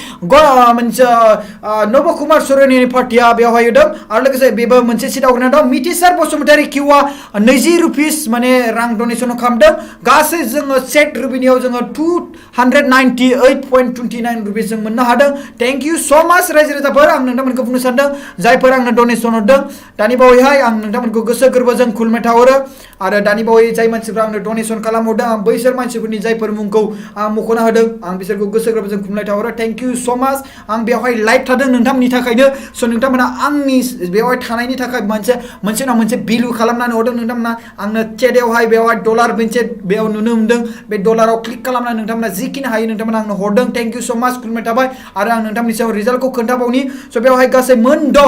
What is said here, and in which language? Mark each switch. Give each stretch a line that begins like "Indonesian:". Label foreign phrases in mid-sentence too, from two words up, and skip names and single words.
Bodo: नब कुमार सरनियानि पार्टिया बेवहाय होदों आरो लोगोसे बेबो मोनसे सीट आवग्रिना दं मिथिसार बसुमतारी किउआ 20 रुपिस माने रां डोनेशन खालामदों गासै जोङो सेट रुबिनियाव जोङो 298.29 रुपिस जों मोननो हादों
English: thank you so much
Bodo: रायजो राजाफोर आं नोंथांमोनखौ बुंनो सानदों जायफोर आंनो डोनेशन हरदों दानि बावैहाय आं नोंथांमोनखौ गोसो गोरबोजों खुलुमनाय थाहरो आरो दानि बावै जाय मानसिफ्रा आंनो डोनेशन खालामहरदों आं बैसोर मानसिफोरनि जायफोर मुंखौ आं मख'ना होदों आं बिसोरखौ गोसो गोरबोजों खुलुमनाय थाहरो
English: thank you so much
Bodo: आं बेवहाय लाइभ थादों नोंथांमोननि थाखायनो स नोंथांमोना आंनि बेवहाय थानायनि थाखाय मोनसे उनाव मोनसे भेलु खालामनानै हरदों नोंथांमोना आंनो चेटआवहाय बेवहाय डलार मोनसे बेयाव नुनो मोनदों बे डलाराव क्लिक खालामनानै नोंथांमोना जिखिनि हायो नोंथांमोना आंनो हरदों
English: thank you so much
Bodo: खुलुमनाय थाबाय आरो आं नोंथांमोननि सायाव रिजाल्टखौ खोन्थाबावनि स बेवहाय गासै मोन 6